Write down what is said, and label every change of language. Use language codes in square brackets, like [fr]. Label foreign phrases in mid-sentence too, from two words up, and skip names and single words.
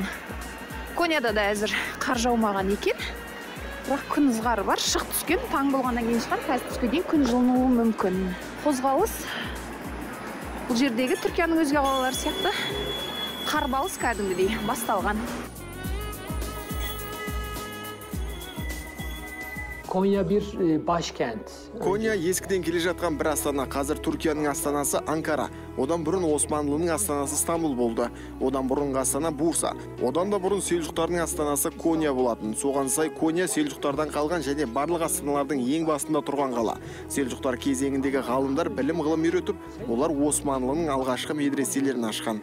[kk] Коняда да әзір қар жаумаған екен. Бірақ күн ызғары бар, шық түскен, таң болғаннан кейін шығар, қазір түске дейін күн жылынуы мүмкін. Қозғалыс бұл жердегі Түркияның өзге қалалары сияқты қарбалыс кәдімгідей басталған. [tr] Konya bir başkent. [kk] Konya eskiden келе жатқан бір астана. Қазір Түркияның астанасы Анкара. Одан бұрын Османлының астанасы Стамбул болды. Одан бұрынғы астана Бурса. Одан да бұрын селжұқтардың астанасы Коня болатын. Соған сай Коня селжұқтардан қалған және барлық астаналардың ең басында тұрған қала. Селжұқтар кезеңіндегі ғалымдар білім ғылым үйретіп, олар Османлының алғашқы медреселерін ашқан.